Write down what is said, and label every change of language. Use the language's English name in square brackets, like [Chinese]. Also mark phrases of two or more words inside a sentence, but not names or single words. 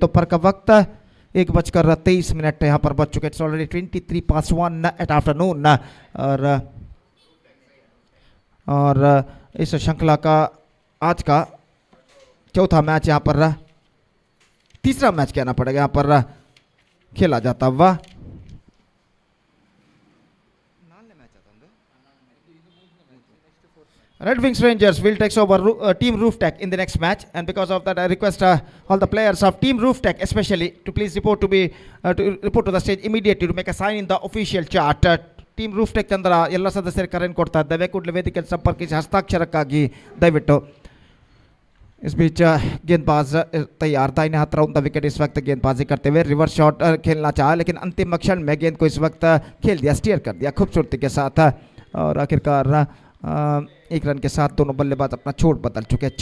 [Hindi] दोपहर का वक्त 1:23 यहाँ पर बच चुके। [English] It's already 23 at afternoon. [Hindi] और इस श्रृंखला का आज का चौथा मैच यहाँ पर, तीसरा मैच कहना पड़ेगा, यहाँ पर खेला जाता हुआ। [English] Red Wings Rangers will take over Team Roof Tech in the next match, and because of that I request all the players of Team Roof Tech especially to please report to the stage immediately to make a sign in the official chart. [Kannada] Team Roof Tech ಚಂದ್ರ ಎಲ್ಲ ಸದಸ್ಯರಿಗೆ ಕರೆಯನ್ನು ಕೊಡ್ತಾ ಇದ್ದೇವೆ, ಕೂಡಲೇ ವೇದಿಕೆಯಲ್ಲಿ ಸಂಪರ್ಕಿಸಿ ಹಸ್ತಾಕ್ಷರಕ್ಕಾಗಿ ದಯವಿಟ್ಟು। [Hindi] इस बीच गेंदबाज तैयार, दाहिने हाथ [English] round the wicket [Hindi] इस वक्त गेंदबाजी करते हुए [English] reverse shot [Hindi] खेलना चाहा, लेकिन अंतिम क्षण में गेंद को इस वक्त खेल दिया, स्टीयर कर दिया खूबसूरती के साथ। और आखिरकार 1 रन के साथ दोनों बल्लेबाज अपना छोड़ बदल चुके हैं।